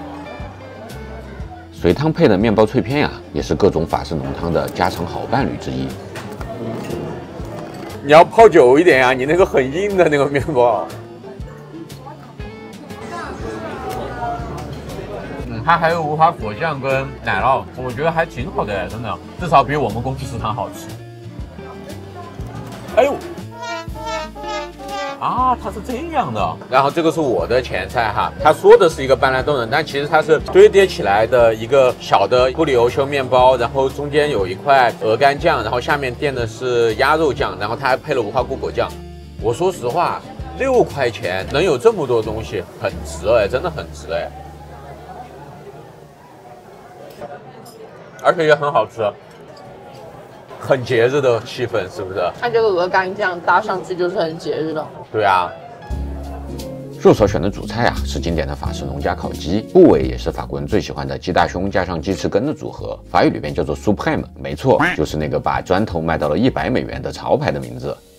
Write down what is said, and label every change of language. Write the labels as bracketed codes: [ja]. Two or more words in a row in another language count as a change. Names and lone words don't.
[zh] 隨湯配的麵包脆片呀，也是各種法式濃湯的家常好伴侶之一。你要泡久一點呀，你那個很硬的那個麵包。它還有無花果醬跟奶酪，我覺得還挺好的，真的，至少比我們公司食堂好吃。哎呦！啊，它是這樣的。然後這個是我的前菜哈，他說的是一個班蘭豆仁，但其實它是堆疊起來的一個小的布里歐修麵包，然後中間有一塊鵝肝醬，然後下面墊的是鴨肉醬，然後它還配了无花果果醬。我說實話，6塊錢能有這麼多東西，很值哎，真的很值哎，而且也很好吃。很節日的氣氛，是不是？它這個鵝肝醬搭上去就是很節日的。對啊。肉嫂選的主菜啊，是經典的法式農家烤雞，部位也是法國人最喜歡的雞大胸加上雞翅根的組合，法語裡邊叫做 Suprême， 沒錯，就是那個把磚頭賣到了100美元的潮牌的名字。